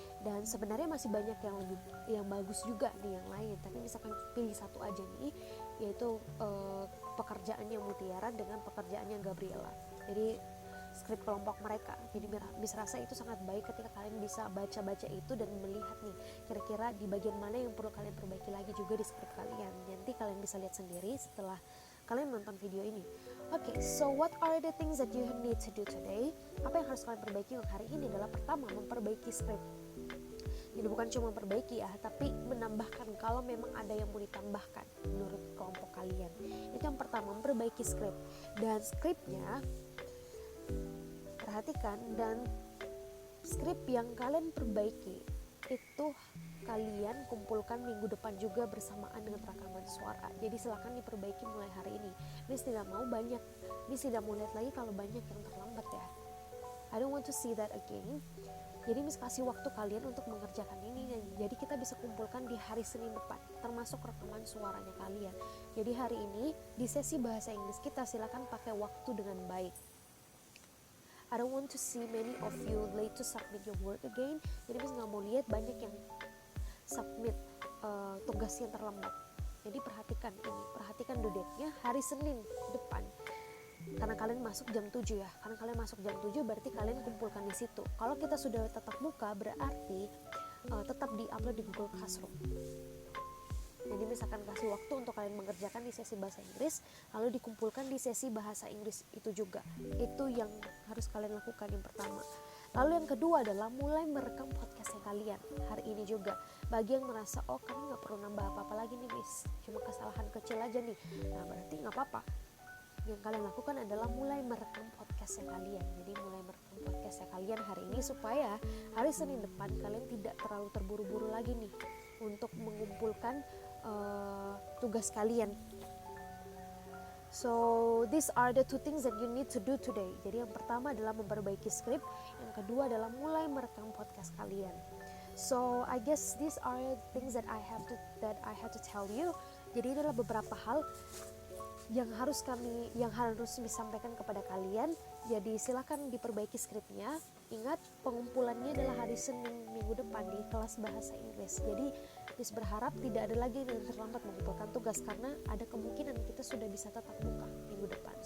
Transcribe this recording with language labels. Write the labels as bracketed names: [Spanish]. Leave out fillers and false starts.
[Indonesian] Dan sebenarnya masih banyak yang bagus juga nih yang lain, tapi misalkan pilih satu aja nih, yaitu pekerjaannya Mutiara dengan pekerjaannya Gabriela. Jadi skrip kelompok mereka. Jadi Miss rasa itu sangat baik ketika kalian bisa baca-baca itu dan melihat nih kira-kira di bagian mana yang perlu kalian perbaiki lagi juga di skrip kalian. Nanti kalian bisa lihat sendiri setelah kalian menonton video ini. [English] Oke, so what are the things that you need to do today? [Indonesian] Apa yang harus kalian perbaiki untuk hari ini adalah pertama, memperbaiki skrip. Jadi bukan cuma memperbaiki ya, tapi menambahkan kalau memang ada yang mau ditambahkan menurut kelompok kalian. Itu yang pertama, memperbaiki skrip. Dan skripnya perhatikan, dan skrip yang kalian perbaiki itu kalian kumpulkan minggu depan juga bersamaan dengan rekaman suara. Jadi silakan diperbaiki mulai hari ini. Miss tidak mau lihat lagi kalau banyak yang terlambat ya. [English] I don't want to see that again. [Indonesian] Jadi Miss kasih waktu kalian untuk mengerjakan ini. Jadi kita bisa kumpulkan di hari Senin depan, termasuk rekaman suaranya kalian. Jadi hari ini di sesi bahasa Inggris kita silakan pakai waktu dengan baik. [English] I don't want to see many of you late to submit your work again. [Indonesian] Jadi Miss nggak mau lihat banyak yang submit tugas yang terlambat. Jadi perhatikan due date-nya hari Senin depan. Karena kalian masuk jam 7 ya. Karena kalian masuk jam 7 berarti kalian kumpulkan di situ. Kalau kita sudah tatap muka berarti tetap di-upload di Google Classroom. Jadi misalkan kasih waktu untuk kalian mengerjakan di sesi bahasa Inggris, lalu dikumpulkan di sesi bahasa Inggris itu juga. Itu yang harus kalian lakukan yang pertama. Lalu yang kedua adalah mulai merekam podcastnya kalian hari ini juga. Bagi yang merasa, oh kami gak perlu nambah apa-apa lagi nih Miss, cuma kesalahan kecil aja nih. Nah berarti gak apa-apa. Yang kalian lakukan adalah mulai merekam podcastnya kalian. Jadi mulai merekam podcastnya kalian hari ini supaya hari Senin depan kalian tidak terlalu terburu-buru lagi nih untuk mengumpulkan tugas kalian. [English] So these are the two things that you need to do today. [Indonesian] Jadi yang pertama adalah memperbaiki skrip, yang kedua adalah mulai merekam podcast kalian. [English] So I guess these are things that I have to tell you. [Indonesian] Jadi ini adalah beberapa hal yang harus disampaikan kepada kalian. Jadi silakan diperbaiki skripnya. Ingat, pengumpulannya adalah hari Senin minggu depan di kelas bahasa Inggris. Jadi Miss berharap tidak ada lagi yang terlambat mengumpulkan tugas karena ada kemungkinan kita sudah bisa tatap muka minggu depan.